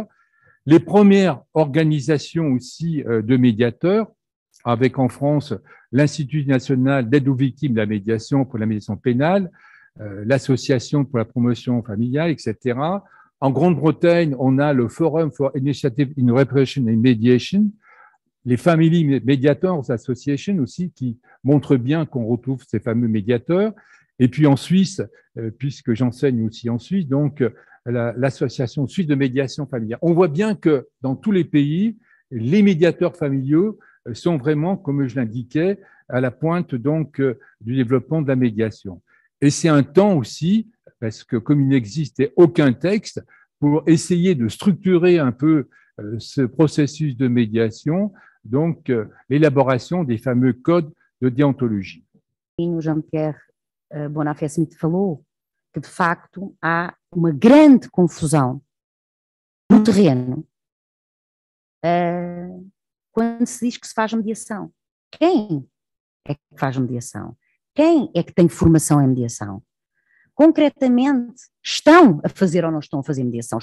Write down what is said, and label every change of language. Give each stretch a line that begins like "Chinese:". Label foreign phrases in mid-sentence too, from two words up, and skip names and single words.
French: Les premières organisations aussi de médiateurs, avec en France l'Institut national d'aide aux victimes de la médiation pour la médiation pénale, l'Association pour la promotion familiale, etc. En Grande-Bretagne, on a le Forum for Initiative in Repression and Mediation, les Family Mediators Association aussi, qui montrent bien qu'on retrouve ces fameux médiateurs. Et puis en Suisse, puisque j'enseigne aussi en Suisse, donc l'Association suisse de médiation familiale. On voit bien que dans tous les pays, les médiateurs familiaux sont vraiment, comme je l'indiquais, à la pointe donc du développement de la médiation. Et c'est un temps aussi, parce que comme il n'existait aucun texte, pour essayer de structurer un peu ce processus de médiation, donc l'élaboration des fameux codes de déontologie.
Portuguese: O Jean-Pierre Bonafé-Smith falou que, de facto, há uma grande confusão no terreno, quando se diz que se faz mediação? Quem é que faz mediação? Quem é que tem formação em mediação? Concretamente, estão a fazer ou não estão a fazer mediação?